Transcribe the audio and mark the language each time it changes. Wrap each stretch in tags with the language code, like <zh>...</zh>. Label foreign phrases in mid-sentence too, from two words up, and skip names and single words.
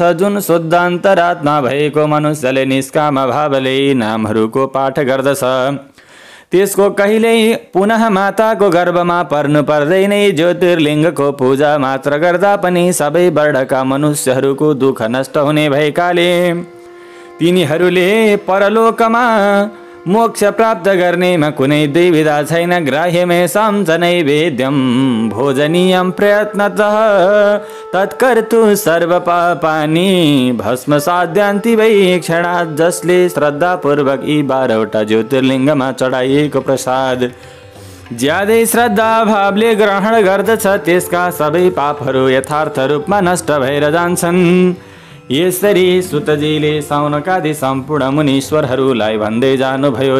<ne>जुन शुद्ध अन्तरात्मा भएको मनुष्यले निष्काम भावले नामहरूको पाठ गर्दछ त्यसको कहिल्यै पुनः माताको गर्भमा पर्नु पर्दैन। ज्योतिर्लिङ्गको पूजा मात्र गर्दा पनि सबै वर्णका मनुष्यहरूको दुःख नष्ट हुने भएकाले तिनीहरूले परलोकमा मोक्ष प्राप्त गर्नेमा कुनै दुविधा छैन।</ne> <sa>ग्राह्यमेषां च नैवेद्यं भोजनीयं प्रयत्नतः तत्कर्तु सर्वपापानि भस्मसाद्यान्ति वै क्षणात्।</sa> <ne>जसले श्रद्धापूर्वक यी 12वटा ज्योतिर्लिङ्गमा चढाइएको प्रसाद ज्यादै श्रद्धा भावले ग्रहण गर्दछ त्यसका सबै पापहरू यथार्थ रूपमा नष्ट भएर जान्छन्। यसरी सुतजीले सौनकादि सम्पूर्ण मुनीश्वरहरूलाई भन्दै जानुभयो।</ne>